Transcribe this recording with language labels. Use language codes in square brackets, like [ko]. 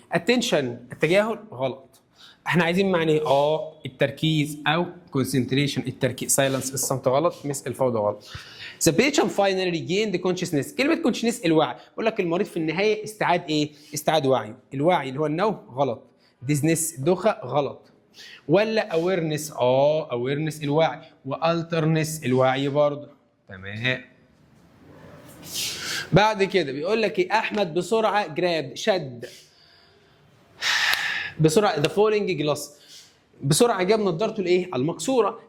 [ar] attention التجاهل غلط. احنا عايزين معنى ايه؟ التركيز او concentration التركيز. silence الصمت غلط. الفوضى غلط. [en] the patient finally regained consciousness كلمه consciousness الوعي. [ar] بقول لك المريض في النهايه استعاد ايه؟ استعاد وعيه. الوعي اللي هو النوم غلط. dizziness الدوخه غلط. ولا awareness awareness الوعي والترنس الوعي برضه. تمام. بعد كده بيقول لك ايه؟ احمد بسرعه جراب شد بسرعه ذا فولينج جلاس بسرعه جاب نضارته الايه؟ المكسوره.